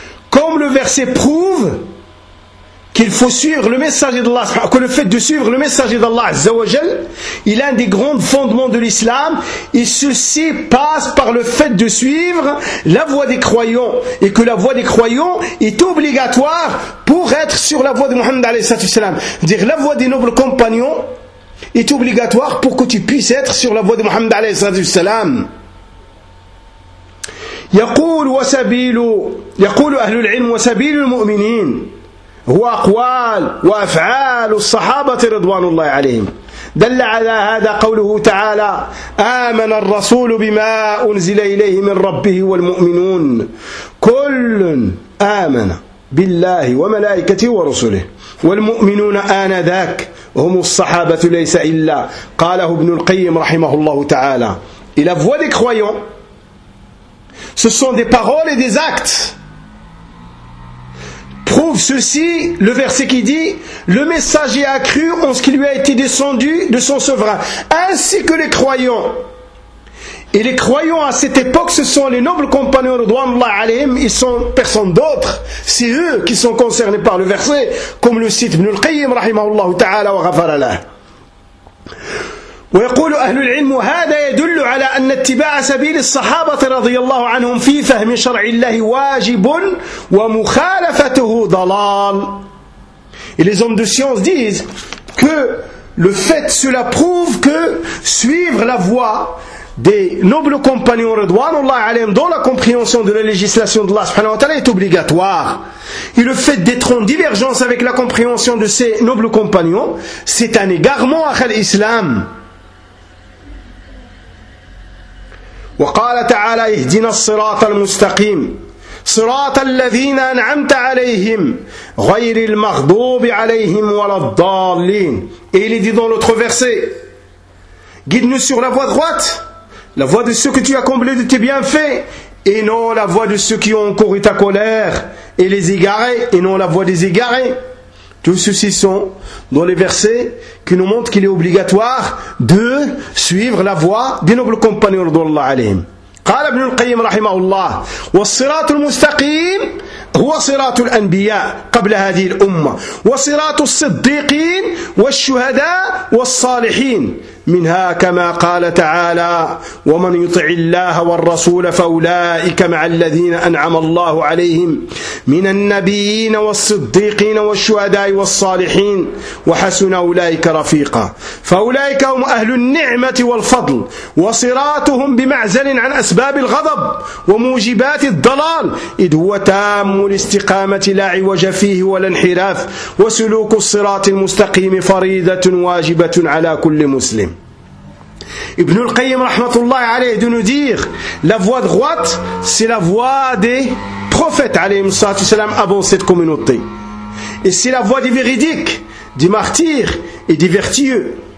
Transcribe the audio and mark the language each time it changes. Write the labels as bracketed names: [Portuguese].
[French] Comme le verset prouve qu'il faut suivre le messager d'Allah, que le fait de suivre le messager d'Allah Azza wa Jal, il est un des grands fondements de l'islam, et ceci passe par le fait de suivre la voie des croyants, et que la voie des croyants est obligatoire pour être sur la voie de Muhammad alayhi salatu wasalam. Dire la voie des nobles compagnons est obligatoire pour que tu puisses être sur la voie de Muhammad alayhi salatu wasalam. [Arabic] يقول وسبيل يقول أهل العلم وسبيل المؤمنين هو أقوال وأفعال الصحابة رضوان الله عليهم دل على هذا قوله تعالى آمن الرسول بما أنزل إليه من ربه والمؤمنون كل آمن بالله وملائكته ورسله والمؤمنون آنذاك هم الصحابة ليس إلا قاله ابن القيم رحمه الله تعالى إلى فوالك خويون [French] Ce sont des paroles et des actes. Prouve ceci, le verset qui dit « Le messager a cru en ce qui lui a été descendu de son souverain, ainsi que les croyants. » Et les croyants à cette époque, ce sont les nobles compagnons de Dwanullah alayhim, ils sont personne d'autre. C'est eux qui sont concernés par le verset, comme le cite Ibn al-Qayyim, rahimahullah ta'ala wa ghafara lah. [Arabic] ويقول أهل العلم هذا يدل على أن اتباع سبيل الصحابة رضي الله عنهم في فهم شرع الله واجب ومخالفته ضلال. [French] Et les hommes de science disent que le fait cela prouve que suivre la voie des nobles compagnons ridwanullah alayhim dans la compréhension de la législation d'Allah subhanahu wa ta'ala est obligatoire. Et le fait d'être en divergence avec la compréhension de ces nobles compagnons, c'est un égarement à l'islam. [Arabic] وقال تعالى اهدنا الصراط المستقيم صراط الذين أنعمت عليهم غير المغضوب عليهم ولا الضالين. [French] Et il est dit dans l'autre verset, guide-nous sur la voie droite, la voie de ceux que tu as comblés de tes bienfaits, et non la voie de ceux qui ont couru ta colère, et les égarés, et non la voie des égarés. Tous ceux-ci sont dans les versets qui nous montrent qu'il est obligatoire de suivre la voie des nobles compagnons d'Allah alayhim. [Arabic] قال ابن القيم رحمه الله والصراط المستقيم هو صراط الأنبياء قبل هذه الأمة وصراط الصديقين والشهداء والصالحين منها كما قال تعالى ومن يطع الله والرسول فأولئك مع الذين أنعم الله عليهم من النبيين والصديقين والشهداء والصالحين وحسن أولئك رفيقا فأولئك هم أهل النعمة والفضل وصراطهم بمعزل عن أسباب الغضب وموجبات الضلال إذ هو تام الاستقامة لا عوج فيه ولا انحراف وسلوك الصراط المستقيم فريضة واجبة على كل مسلم. [French] Ibn al-Qayyim rahmatullah alayhi de nous dire la voie droite c'est la voie des prophètes alayhi sallatu salam avant cette communauté, et c'est la voie des véridiques, des martyrs et des vertueux,